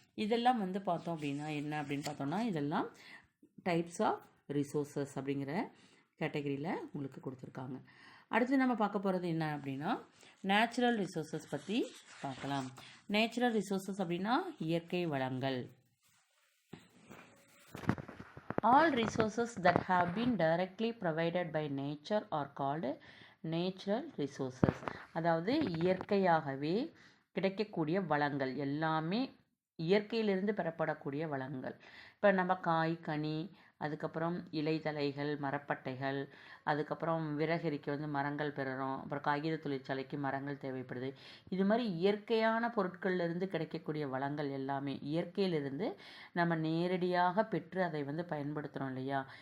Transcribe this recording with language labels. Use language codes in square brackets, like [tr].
[ta] இதெல்லாம் பார்த்தோம் அப்படின்னா என்ன அப்படின்னு பார்த்தோம்னா இதெல்லாம் டைப்ஸ் ஆஃப் ரிசோர்ஸஸ் அப்படிங்கிற கேட்டகரியில் உங்களுக்கு கொடுத்துருக்காங்க. அடுத்து நம்ம பார்க்க போகிறது என்ன அப்படின்னா நேச்சுரல் ரிசோர்ஸஸ் பற்றி பார்க்கலாம். நேச்சுரல் ரிசோர்ஸஸ் அப்படின்னா இயற்கை வளங்கள். [en] All resources that have been directly provided by nature are called natural resources. [ta] அதாவது இயற்கையாகவே கிடைக்கக்கூடிய வளங்கள் எல்லாமே இயற்கையிலிருந்து பெறப்படக்கூடிய வளங்கள். இப்போ நம்ம காய், கனி, அதுக்கப்புறம் இலைதழைகள், மரப்பட்டைகள், அதுக்கப்புறம் விறகரிக்க மரங்கள் பெறுறோம். அப்புறம் காகித தொழிற்சாலைக்கு மரங்கள் தேவைப்படுது. இது மாதிரி இயற்கையான பொருட்கள்லேருந்து கிடைக்கக்கூடிய வளங்கள் எல்லாமே இயற்கையிலிருந்து நம்ம நேரடியாக பெற்று அதை பயன்படுத்துகிறோம் இல்லையா?